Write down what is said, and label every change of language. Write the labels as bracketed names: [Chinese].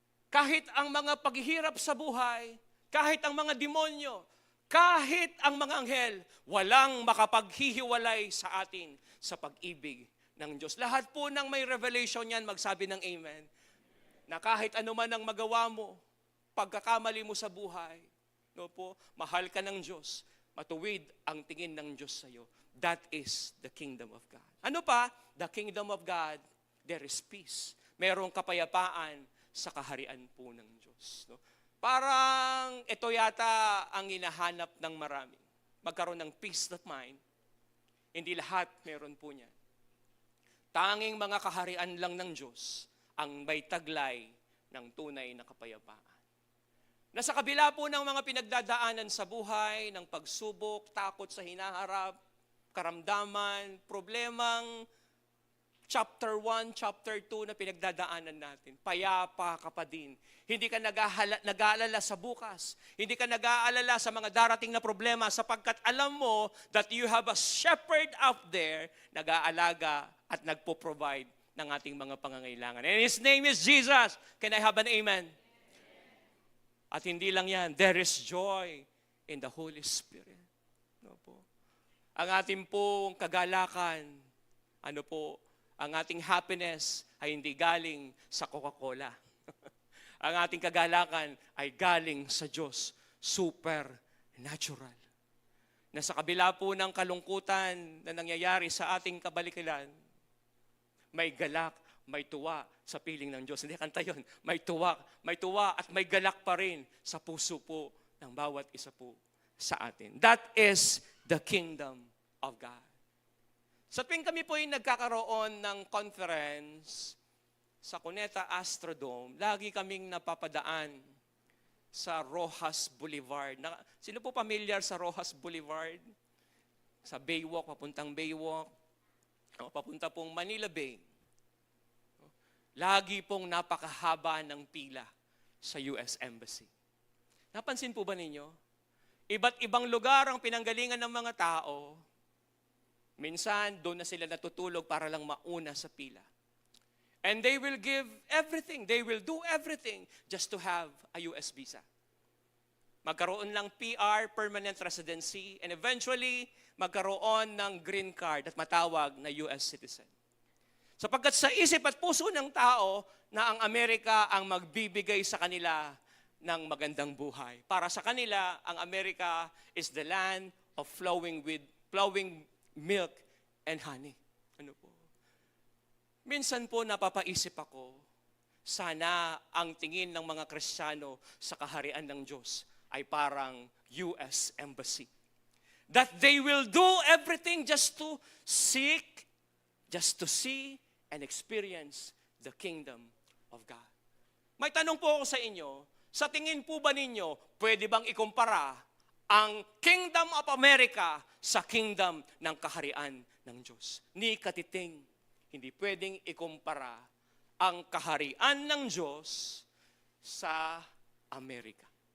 [Filipino] Kahit ang mga paghihirap sa buhay, kahit ang mga demonyo, kahit ang mga anghel, walang makapaghihiwalay sa atin sa pag-ibig ng Diyos. Lahat po ng may revelation yan, magsabi ng amen. Na kahit ano man ang magawa mo, pagkakamali mo sa buhay, no po, mahal ka ng Diyos, matuwid ang tingin ng Diyos sa iyo. [English] That is the kingdom of God. [Filipino] Ano pa? [English] The kingdom of God, there is peace. [Filipino] Merong kapayapaan sa kaharian po ng Diyos. No? Parang ito yata ang hinahanap ng marami. Magkaroon ng [English] peace of mind. [Filipino] Hindi lahat meron po niyan. Tanging mga kaharian lang ng Diyos ang may taglay ng tunay na kapayapaan. Nasa kabila po ng mga pinagdadaanan sa buhay, ng pagsubok, takot sa hinaharap, karamdaman, problemang chapter 1, chapter 2 na pinagdadaanan natin. Payapa ka pa din. Hindi ka nag-aalala sa bukas. Hindi ka nag-aalala sa mga darating na problema sapagkat alam mo [English] that you have a shepherd out there [Filipino] nag-aalaga at nagpo-provide ng ating mga pangangailangan. [English] And His name is Jesus. Can I have an amen? [Filipino] At hindi lang yan, [English] there is joy in the Holy Spirit. [Filipino] No po. Ang ating pong kagalakan, ang ating happiness ay hindi galing sa Coca-Cola. Ang ating kagalakan ay galing sa Diyos, supernatural. Na sa kabila po ng kalungkutan na nangyayari sa ating kabalikilan, may galak, may tuwa sa piling ng Diyos. Hindi kanta yun. May tuwa at may galak pa rin sa puso po ng bawat isa po sa atin. [English] That is the kingdom of God. [Filipino] Sa tuwing kami po ay nagkakaroon ng conference sa Cuneta Astrodome, lagi kaming napapadaan sa Rojas Boulevard. Sino po familiar sa Rojas Boulevard? Sa Baywalk, papuntang Baywalk, papunta pong Manila Bay. Lagi pong napakahaba ng pila sa US Embassy. Napansin po ba ninyo? Iba't ibang lugar ang pinanggalingan ng mga tao. Minsan, doon na sila natutulog para lang mauna sa pila. [English] And they will give everything. They will do everything just to have a US visa. [Filipino] Magkaroon ng PR, permanent residency, [English] and eventually, [Filipino] magkaroon ng green card at matawag na US citizen. Sapagkat sa isip at puso ng tao na ang Amerika ang magbibigay sa kanila ng magandang buhay. Para sa kanila, ang Amerika [English] is the land of flowing milk and honey. [Filipino] Ano po? Minsan po napapaisip ako, sana ang tingin ng mga Kristiyano sa kaharian ng Diyos ay parang US Embassy. [English] That they will do everything just to seek, just to see, and experience the kingdom of God. [Filipino] May tanong po ako sa inyo, sa tingin po ba ninyo, pwede bang ikumpara ang Kingdom of America sa kingdom ng kaharian ng Diyos? Ni katiting, hindi pwedeng ikumpara ang kaharian ng Diyos sa Amerika.